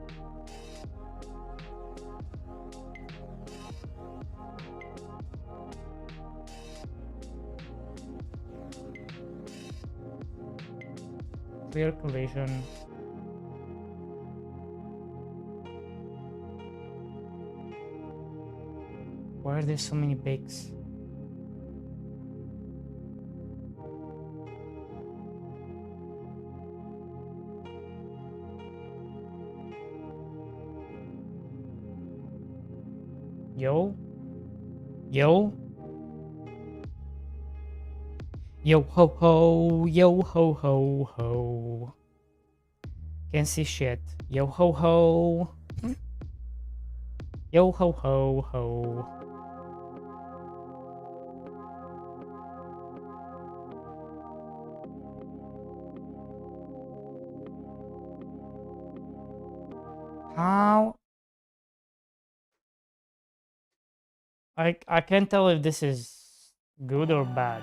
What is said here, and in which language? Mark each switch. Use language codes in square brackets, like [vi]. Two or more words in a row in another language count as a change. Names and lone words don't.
[en] Clear collision. Why are there so many bakes? Yo? Yo? Yo ho ho, yo ho ho ho. Can't see shit. Yo ho ho. Yo ho ho ho. How? I can't tell if this is good or bad.